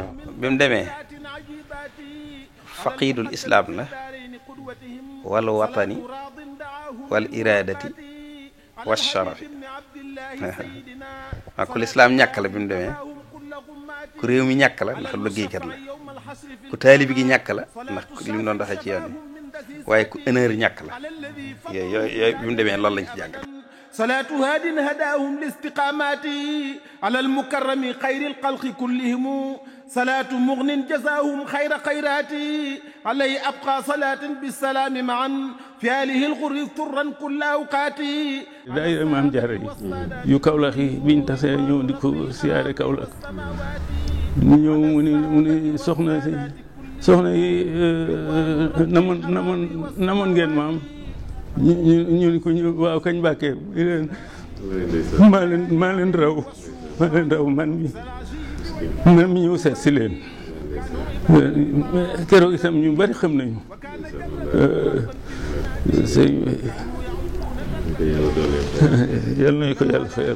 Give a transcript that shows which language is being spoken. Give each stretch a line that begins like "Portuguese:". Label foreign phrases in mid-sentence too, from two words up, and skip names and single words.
Wolof: bi mu demee
Arabic: فقيد الإسلام
Wolof: la
Arabic: والوطن والإرادة والشرف
Wolof: waaw ku lislaam ñàkk la bi mu demee ku réew mi ñàkk la ndax liggéeykat la ku taalibi gi ñàkk la ndax li mu doon doxee ci yoon wi waaye ku honneur ñàkk la yooyu bi mu demee loolu lañ ci jàngal
Arabic: صلاة هاد هداهم لاستقامات على المكرم خير الخلق كلهم صلاة مغن جزاهم خير خيرات عليه أبقى صلاة بالسلام معا في آله الغر ثرا كل أوقات
Wolof: daayira Maam Jaara yu Kawlax yi biñ tasee ñëw di ko siyaare Kawlax ñu ñëw mu ne soxna yi namoon ngeen maam ñu ni ko ñu waaw kañ Mbàkke maa leen raw man mi ñëw seet si leen keroog itam ñu bari xam nañu yal nañu ko yàlla fayal.